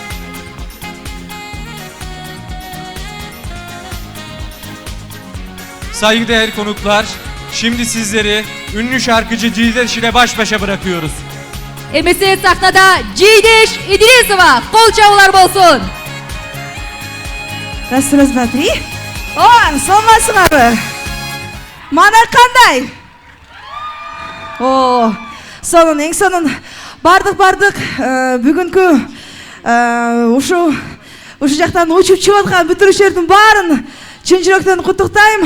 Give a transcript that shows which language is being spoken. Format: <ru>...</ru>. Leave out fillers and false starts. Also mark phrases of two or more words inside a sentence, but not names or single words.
<tr>Saygıdeğer konuklar, şimdi sizleri ünlü şarkıcı Cideş ile baş başa bırakıyoruz.</tr> <ky>Эмесе сахнада Жейдеш Идрисова, кол чабуулар болсун. Смотри. О, саламатсыңарбы? Мана кандай? О, сонун, эң сонун бардык бүгүнкү ушу жактан учуп чыгып аткан бүтүрүүчүлөрдүн баарын чын жүрөктөн куттуктайм.</ky>